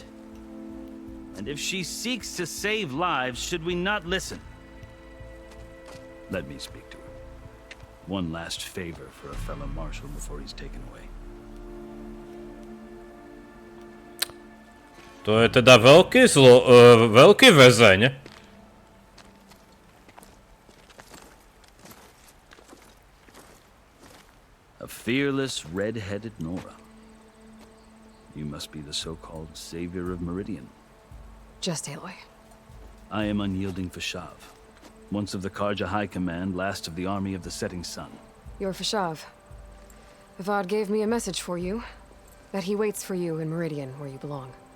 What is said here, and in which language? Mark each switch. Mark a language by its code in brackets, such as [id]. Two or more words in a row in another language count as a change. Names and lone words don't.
[en] And if she seeks to save lives, should we not listen? Let me speak to her. One last favor for a fellow marshal before he's taken away. [sk] To je teda veľký väzeň. [en] A fearless, red-headed Nora. You must be the so-called savior of Meridian. Just Aloy. I am unyielding Fashav. Once of the Karja High Command, last of the army of the setting sun. You're Fashav. Avad gave me a message for you. That he waits for you in Meridian, where you belong.